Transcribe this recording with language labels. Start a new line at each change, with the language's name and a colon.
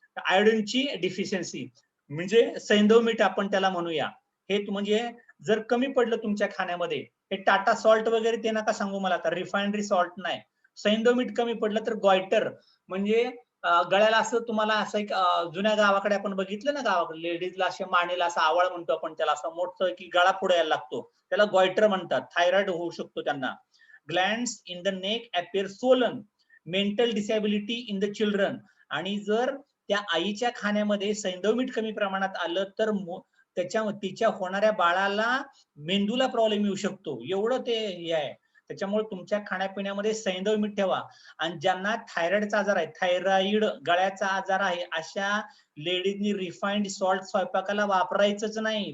Marathi: आयोडीनची deficiency म्हणजे सैंधव मीठ आपण त्याला म्हणूया, हे म्हणजे जर कमी पडलं तुमच्या खाण्यामध्ये, हे टाटा सॉल्ट वगैरे ते नका सांगू मला आता, रिफायनरी सॉल्ट नाही, सैंधव मीठ कमी पडलं तर गॉयटर म्हणजे गळ्याला असं तुम्हाला असं एक जुन्या गावाकडे आपण बघितलं ना, गावाकडे लेडीजला असे मानेला असं आवळ म्हणतो आपण त्याला, असं मोठं की गळा पुढे यायला लागतो, त्याला गॉयटर म्हणतात. थायरॉइड होऊ शकतो त्यांना.
English: Glands in the neck appear swollen, mental disability in the children.
Marathi: आणि जर त्या आईच्या खाण्यामध्ये सैंधव मीठ कमी प्रमाणात आलं तर तिच्या होणाऱ्या बाळाला मेंदूला प्रॉब्लेम येऊ शकतो, एवढं ते हे आहे. त्याच्यामुळे तुमच्या खाण्यापिण्यामध्ये सैंधव मीठ ठेवा. आणि ज्यांना थायरॉइडचा आजार आहे, थायरॉइड गळ्याचा आजार आहे, अशा लेडीजनी रिफाइंड सॉल्ट स्वयंपाकाला वापरायचंच नाही.